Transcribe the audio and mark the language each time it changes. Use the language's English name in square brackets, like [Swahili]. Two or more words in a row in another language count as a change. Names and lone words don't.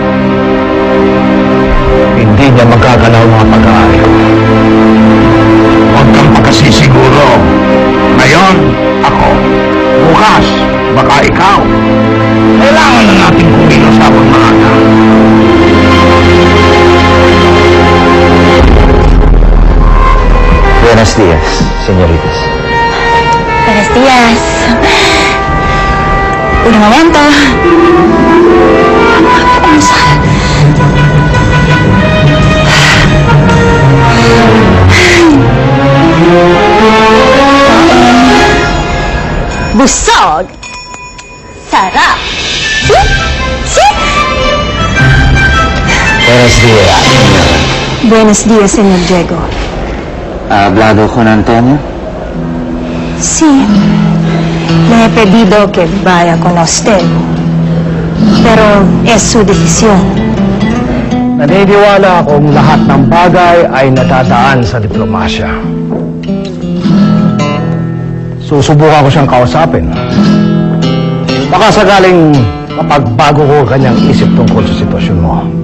[Filipino] Hindi niya magagalaw mga pag-aari. Huwag kang pagkasisiguro. Ngayon, ako. Bukas, baka ikaw. Kailangan na natin kumilos habang maaga. [Spanish] Buenos días, señoritas. Buenos días. Un momento. Vamos a... [Filipino] Busog. Sarap. [Spanish] Buenos días, señora. Buenos días, señor Diego. ¿Ha hablado con Antonio? Sí. Le he pedido que vaya con usted. Pero es su decisión. [Filipino] Naniniwala akong lahat ng bagay ay natadaan sa diplomasya. Susubukan ko siyang kausapin. Baka sakaling mapagbago ko kanyang isip tungkol sa sitwasyon mo.